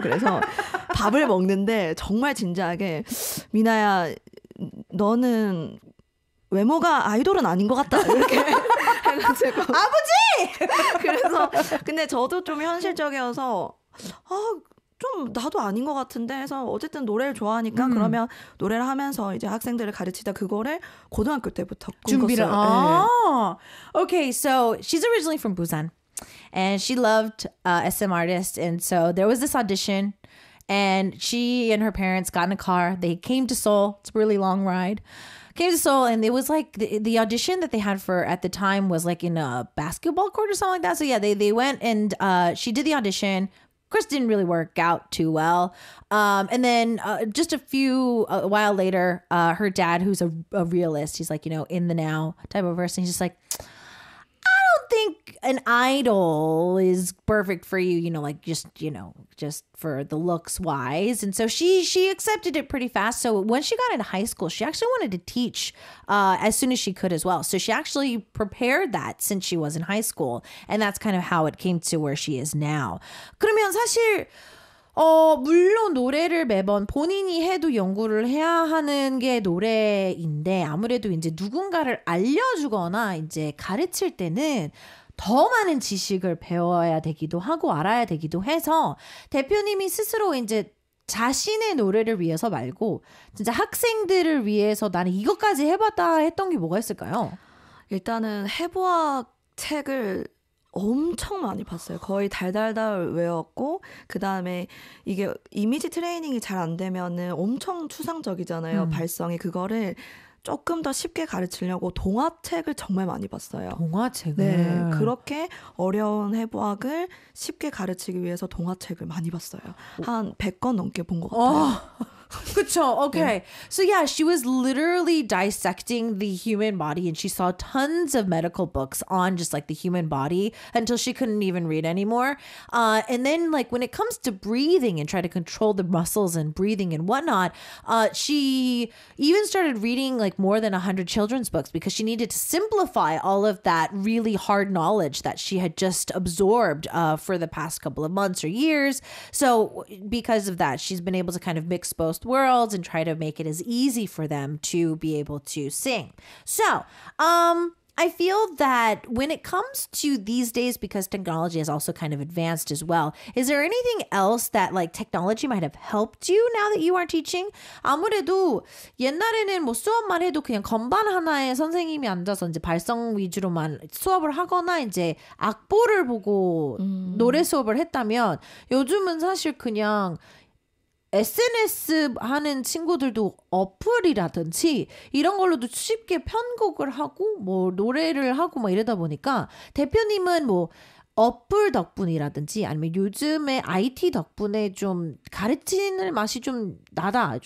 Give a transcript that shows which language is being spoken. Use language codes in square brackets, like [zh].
[ko] 그래서 밥을 먹는데 정말 진지하게 미나야 너는 외모가 아이돌은 아닌 것 같다 이렇게 해가지고 아버지! 그래서 근데 저도 좀 현실적이어서 좀 나도 아닌 것 같은데 해서 어쨌든 노래를 좋아하니까 그러면 노래를 하면서 이제 학생들을 가르치다 그거를 고등학교 때부터 준비를. 꿈꿨어요. [en] Okay, so she's originally from Busan and she loved SM artists, and so there was this audition and she and her parents got in a car. They came to Seoul. It's a really long ride. Came to Seoul, and it was like the audition that they had for at the time was like in a basketball court or something like that. So yeah, they went and she did the audition. Of course, didn't really work out too well. And then just a while later, her dad, who's a realist, he's like, in the now type of person, he's just like, I don't think an idol is perfect for you, like just for the looks wise. And so she accepted it pretty fast. So when she got into high school, she actually wanted to teach as soon as she could as well. So she actually prepared that since she was in high school. And that's kind of how it came to where she is now. [ko] 그러면 사실 물론 노래를 매번 본인이 해도 연구를 해야 하는 게 노래인데 아무래도 이제 누군가를 알려주거나 이제 가르칠 때는 더 많은 지식을 배워야 되기도 하고 알아야 되기도 해서 대표님이 스스로 이제 자신의 노래를 위해서 말고 진짜 학생들을 위해서 나는 이것까지 해봤다 했던 게 뭐가 있을까요? 일단은 해부학 책을 엄청 많이 봤어요. 거의 달달달 외웠고 그 다음에 이게 이미지 트레이닝이 잘 안 되면은 엄청 추상적이잖아요. 발성이. 그거를 조금 더 쉽게 가르치려고 동화책을 정말 많이 봤어요. 동화책을? 네. 그렇게 어려운 해부학을 쉽게 가르치기 위해서 동화책을 많이 봤어요. 한 100권 넘게 본 것 같아요. 그쵸. [en] Okay. So yeah, she was literally dissecting the human body and she saw tons of medical books on just like the human body until she couldn't even read anymore. And then like when it comes to breathing and try to control the muscles and breathing and whatnot, she even started reading like more than 100 children's books because she needed to simplify all of that really hard knowledge that she had just absorbed for the past couple of months or years. So because of that, she's been able to kind of mix both worlds and try to make it as easy for them to be able to sing. So, I feel that when it comes to these days, because technology has also kind of advanced as well, is there anything else that like technology might have helped you now that you are teaching? [ko] 아무래도 옛날에는 뭐 수업만 해도 그냥 건반 하나에 선생님이 앉아서 이제 발성 위주로만 수업을 하거나 이제 악보를 보고 노래 수업을 했다면 요즘은 사실 그냥 SNS 하는 친구들도 어플이라든지 이런 걸로도 쉽게 편곡을 하고 뭐 노래를 하고 막 이러다 보니까 대표님은 뭐 어플 덕분이라든지 아니면 요즘에 IT 덕분에 좀 가르치는 맛이 좀 나다.